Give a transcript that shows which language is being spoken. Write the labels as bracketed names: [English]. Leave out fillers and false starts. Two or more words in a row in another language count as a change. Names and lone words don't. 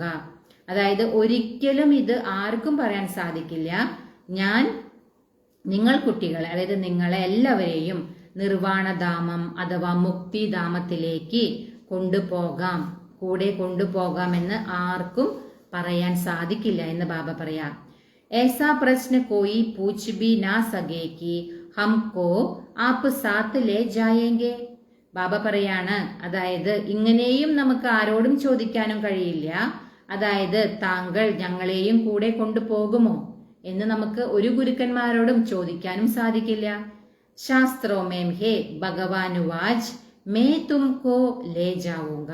[Malayalam] അതായത് ഒരിക്കലും ഇത് ആർക്കും പറയാൻ സാധിക്കില്ല, ഞാൻ നിങ്ങൾ കുട്ടികളെ, അതായത് നിങ്ങളെ എല്ലാവരെയും നിർവാണധാമം അഥവാ മുക്തിധാമത്തിലേക്ക് കൊണ്ടുപോകാം, കൂടെ കൊണ്ടുപോകാമെന്ന് ആർക്കും പറയാൻ സാധിക്കില്ല എന്ന് ബാബ പറയാം. [Hindi] ऐसा प्रश्न कोई पूछ भी ना सके कि हमको आप साथ ले जाएंगे. [Malayalam] ബാബ പറയാണ്, അതായത് ഇങ്ങനെയും നമുക്ക് ആരോടും ചോദിക്കാനും കഴിയില്ല, അതായത് താങ്കൾ ഞങ്ങളെയും കൂടെ കൊണ്ടുപോകുമോ എന്ന് നമുക്ക് ഒരു ഗുരുക്കന്മാരോടും ചോദിക്കാനും സാധിക്കില്ല. [Hindi] शास्त्रों में है भगवानुवाच मैं तुमको ले जाऊँगा.